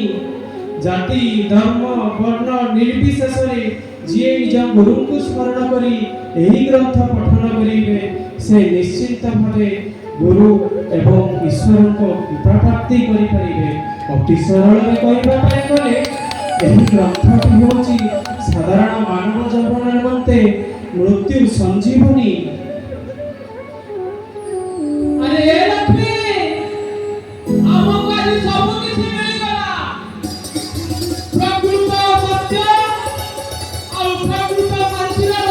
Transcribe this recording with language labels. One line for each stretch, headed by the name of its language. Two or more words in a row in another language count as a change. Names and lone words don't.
Odia: ଜାତି ଧର୍ମ ବର୍ଣ୍ଣ ନିର୍ବିଶେଷରେ ଯିଏ ନିଜ ଗୁରୁଙ୍କୁ ସ୍ମରଣ କରି ଏହି ଗ୍ରନ୍ଥ ପଠନ କରିବେ, ସେ ନିଶ୍ଚିତ ଭାବେ ଗୁରୁ ଏବଂ ଈଶ୍ୱରଙ୍କ କୃପା ପ୍ରାପ୍ତି କରିପାରିବେ। ଅତି ସରଳରେ କହିବା ପାଇଁ ଗଲେ ଏହି ଗ୍ରନ୍ଥଟି ହେଉଛି ସାଧାରଣ ମାନବ ଜୀବନ ନିମନ୍ତେ ମୃତ୍ୟୁ ସଞ୍ଜୀବନୀ।
Hindi: अरे ये लक्ष्मी,
Odia: ଆମକୁ ଆଜି ସବୁ କିଛି ମିଳିଗଲା। ପ୍ରକୃତ ସତ୍ୟ ଆଉ ପ୍ରକୃତ ଶାନ୍ତି